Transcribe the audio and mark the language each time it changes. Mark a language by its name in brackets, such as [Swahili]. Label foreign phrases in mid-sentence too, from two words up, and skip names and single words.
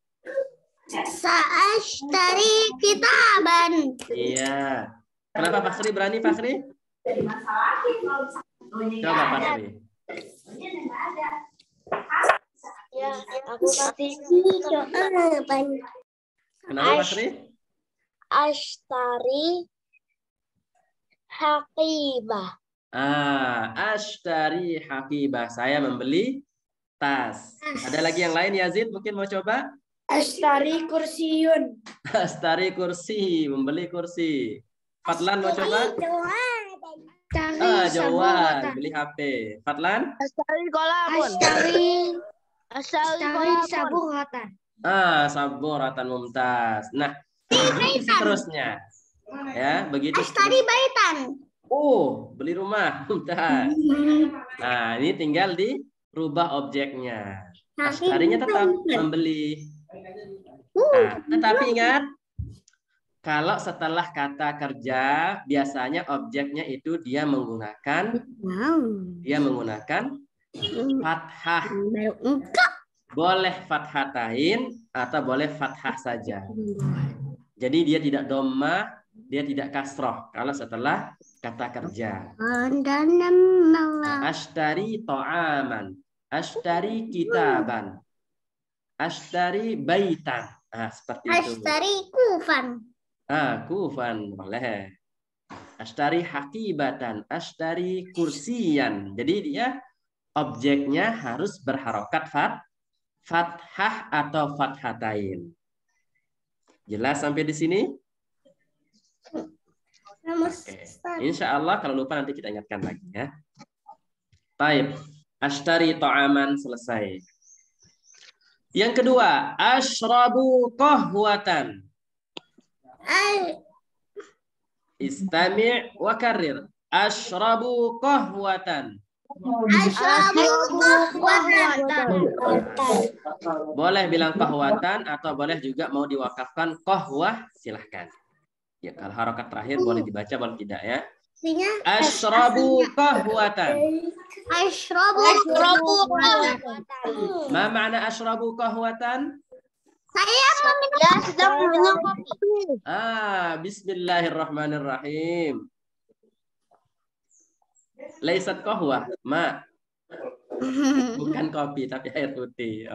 [Arabic] سأشتري كتابا. [Indonesian] Iya. Kenapa Pak Sri berani, Pak Sri? Coba Pak Sri. Ya, aku kasih jawaban. Kenapa Pak Sri? [Arabic] أشتري حقيبة. أشتري حقيبة. [Indonesian] Saya membeli tas. Ada lagi yang lain, Yazid? Mungkin mau coba? [Arabic] أشتري كرسي. أشتري كرسي. [Indonesian] Membeli kursi. Fadlan mau coba? Jawan. Beli HP. Fadlan? [Arabic] أشتري قلما. أشتري قلما. سبورة. سبورة, [Indonesian] mumtaz. Nah, seterusnya. Ya, begitu. [Arabic] أشتري بيتا. [Indonesian] Beli rumah. Mumtaz. Nah, ini tinggal dirubah objeknya. Ashtarinya tetap membeli. Nah, tetapi ingat, kalau setelah kata kerja, biasanya objeknya itu dia menggunakan fathah. Boleh fathatain atau boleh fathah saja. Jadi dia tidak dhammah, dia tidak kasroh kalau setelah kata kerja. [Arabic] أشتري طعاما، أشتري كتابا، أشتري بيتا. [Indonesian] Seperti itu. [Arabic] أشتري كوبا. [Indonesian] Kufan boleh. [Arabic] أشتري حقيبة، أشتري كرسيا. [Indonesian] Jadi dia objeknya harus berharokat fathah atau fathatain. Jelas sampai di sini? Oke. [Arabic] إن شاء الله [Indonesian] kalau lupa nanti kita ingatkan lagi ya. Baik. [Arabic] أشتري طعاما selesai. [Indonesian] Yang kedua, [Arabic] أشرب قهوة. استمع وكرر. أشرب قهوة. [Indonesian] Boleh bilang qahwatan atau boleh juga mau diwakafkan qahwah, silahkan. Ya, kalau harokat terakhir boleh dibaca, boleh tidak ya. [Arabic] أشرب قهوة. أشرب قهوة. ما معنى أشرب قهوة? [Indonesian] Saya sedang minum kopi. [Arabic] بسم الله الرحمن الرحيم. ليست قهوة، ماء. [Indonesian] Bukan kopi tapi air putih.